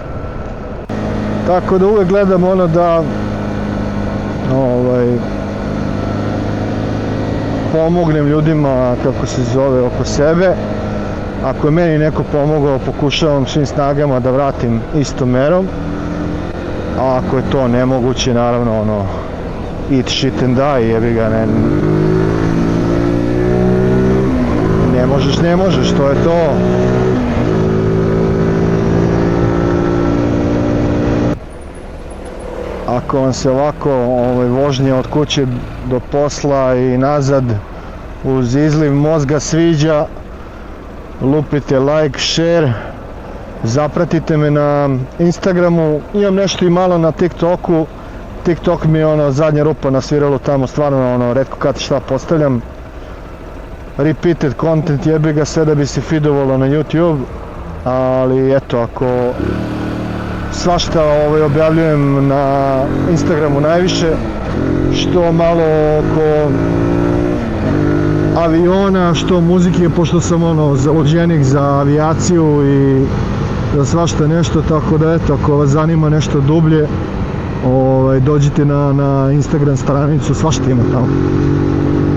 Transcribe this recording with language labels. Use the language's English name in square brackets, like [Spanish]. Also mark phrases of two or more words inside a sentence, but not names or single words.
[Serbian] Tako da uvek gledam ono da pomognem ljudima, kako se zove, oko sebe. Ako je meni neko pomogao, pokušavam svim snagama da vratim istom merom. A ako je to nemoguće, naravno, ono, [English] eat shit and die, [Serbian] jebi ga, ne možeš, to je to. Ako vam se ovako vožnje od kuće do posla i nazad uz izliv mozga sviđa, lupite [English] like, share, [Serbian] zapratite me na Instagramu, imam nešto i malo na TikToku. TikTok mi je ono zadnja rupa na sviralu, tamo stvarno ono retko kad šta postavljam. [English] Repeated content, [Serbian] jebi ga, sve da bi se feedovalo na YouTube, ali eto, ako svašta objavljujem na Instagramu najviše, što malo oko aviona, što muzike, pošto sam ono založenik za avijaciju i za svašta nešto, tako da eto, ako vas zanima nešto dublje, dođite na Instagram stranicu, svašta ima tamo.